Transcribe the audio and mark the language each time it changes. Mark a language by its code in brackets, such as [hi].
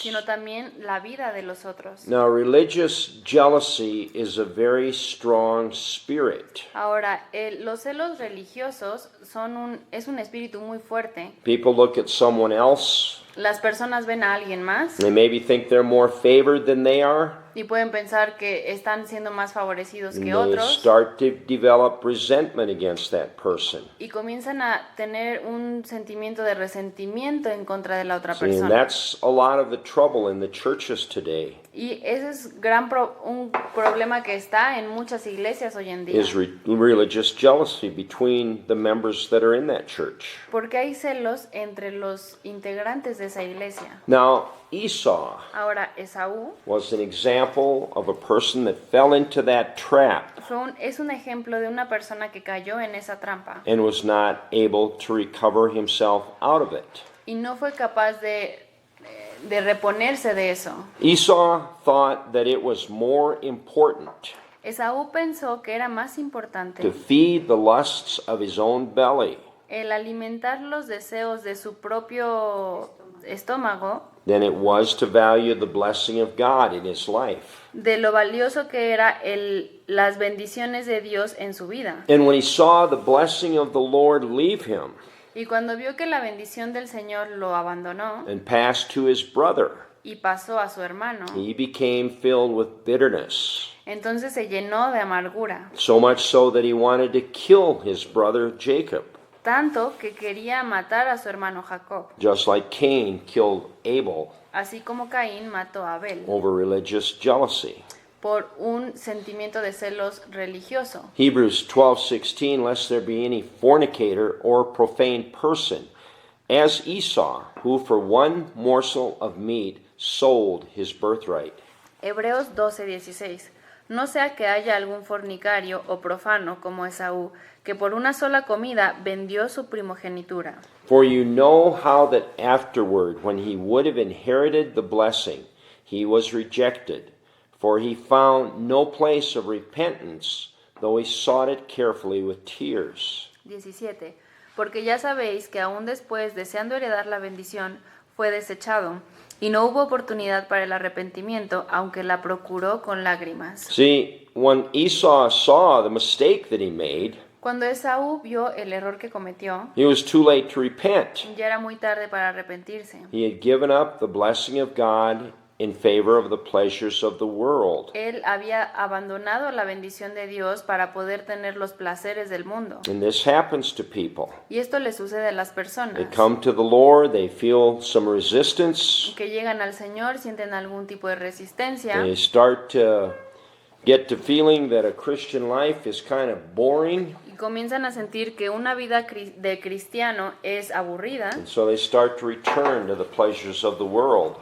[es] sino también la vida de los otros. [en] Now, religious jealousy is a very strong spirit. [es] Ahora, los celos religiosos es un espíritu muy fuerte. [en] People look at someone else, [es] Las personas ven a alguien más [en] they maybe think they're more favored than they are, [es] y pueden pensar que están siendo más favorecidos [en] And [es] que [en] they [es] otros [en] start to develop resentment against that person. [es] y comienzan a tener un sentimiento de resentimiento en contra de la otra [en] See, and [es] persona. [en] that's a lot of the trouble in the churches today, [es] Y ese es un problema que está en muchas iglesias hoy en día. [en] is religious jealousy between the members that are in that church. [es] Porque hay celos entre los integrantes de esa iglesia. [en] Now, Esau [es] Ahora, Esaú [en] was an example of a person that fell into that trap [es] es un ejemplo de una persona que cayó en esa trampa [en] and was not able to recover himself out of it. [es] y no fue capaz de reponerse de eso. [en] Esau thought that it was more important [es] Esaú pensó que era más [en] to [es] importante [en] feed the lusts of his own belly [es] el alimentar los deseos de su propio estómago [en] than it was to value the blessing of God in his life. [es] de lo valioso que era las bendiciones de Dios en su vida. [en] And when he saw the blessing of the Lord leave him [es] Y cuando vio que la bendición del Señor lo abandonó [en] and pass to his brother, [es] y pasó a su hermano, [en] he became filled with bitterness, [es] entonces se llenó de amargura, [en] so much so that he wanted to kill his brother Jacob, [es] tanto que quería matar a su hermano Jacob, [en] just like Cain killed Abel [es] así como Caín mató a Abel [en] over religious jealousy. [es] por un sentimiento de celos religioso. [en] Hebrews 12:16, lest there be any fornicator or profane person, as Esau, who for one morsel of meat sold his birthright. [es] Hebreos 12:16. No sea que haya algún fornicario o profano como Esaú, que por una sola comida vendió su primogenitura. [en] For you know how that afterward, when he would have inherited the blessing, he was rejected, for he found no place of repentance, though he sought it carefully with tears. [es] 17. Porque ya sabéis que aún después, deseando heredar la bendición, fue desechado, y no hubo oportunidad para el arrepentimiento, aunque la procuró con lágrimas. [en] See, when Esau saw the mistake that he made, [es] Cuando Esaú vio el error que cometió, [en] it was too late to repent. [es] ya era muy tarde para arrepentirse. [en] He had given up the blessing of God in favor of the pleasures of the world. [es] Él había abandonado la bendición de Dios para poder tener los placeres del mundo. [en] And this happens to people. [es] Y esto le sucede a las [en] They [es] personas [en] come to the Lord, they feel some resistance, [es] que llegan al Señor, sienten algún tipo de resistencia [en] they start to get to feeling that a Christian life is kind of boring, [es] y comienzan a sentir que una vida de cristiano es aburrida [en] and so they start to return to the pleasures of the world,